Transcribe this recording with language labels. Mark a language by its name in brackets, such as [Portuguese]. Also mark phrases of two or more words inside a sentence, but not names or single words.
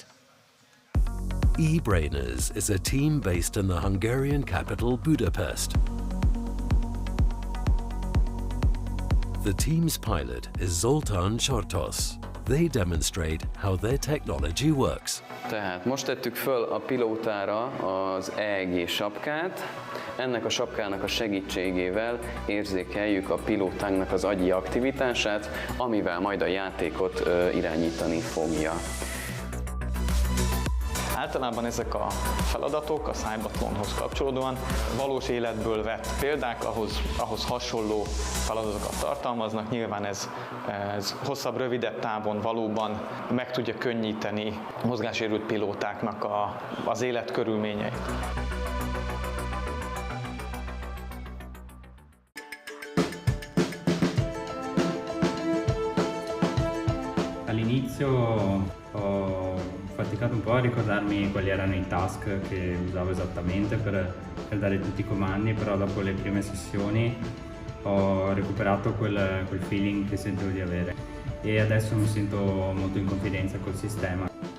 [English] E-Brainers is a team based in the Hungarian capital Budapest. The team's pilot is Zoltán Csortos. They demonstrate how their technology works. [Hungarian] Tehát most tettük föl a pilótára az ENG sapkát. Ennek a sapkának a segítségével érzékeljük a pilótánknak az agyi aktivitását, amivel majd a játékot irányítani fogja. Általában ezek a feladatok a CYBATHLONhoz kapcsolódóan valós életből vett példák, ahhoz hasonló feladatokat tartalmaznak. Nyilván ez hosszabb, rövidebb távon valóban meg tudja könnyíteni a mozgássérült pilótáknak az életkörülményeit. [Italian] All'inizio ho faticato un po' a ricordarmi quali erano i task che usavo esattamente per dare tutti i comandi, però dopo le prime sessioni ho recuperato quel feeling che sentivo di avere e adesso mi sento molto in confidenza col sistema.